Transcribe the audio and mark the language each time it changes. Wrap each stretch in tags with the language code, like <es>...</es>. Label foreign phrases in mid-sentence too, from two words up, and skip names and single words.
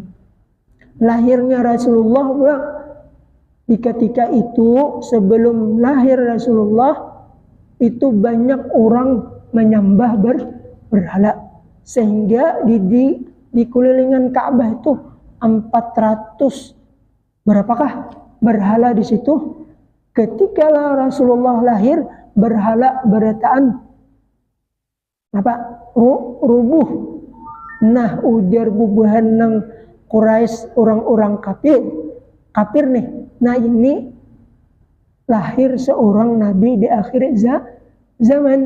<id>Lahirnya Rasulullah pulang di ketika itu, sebelum lahir Rasulullah itu banyak orang menyembah berhala, sehingga di kelilingan Ka'bah itu 400 berapakah berhala di situ. Ketika Rasulullah lahir, berhala berataan rubuh.</id> <bjn>Nah, ujar bubuhan nang Quraisy, orang-orang kafir nih.</bjn> <id>Nah, ini lahir seorang nabi di akhir zaman.</id>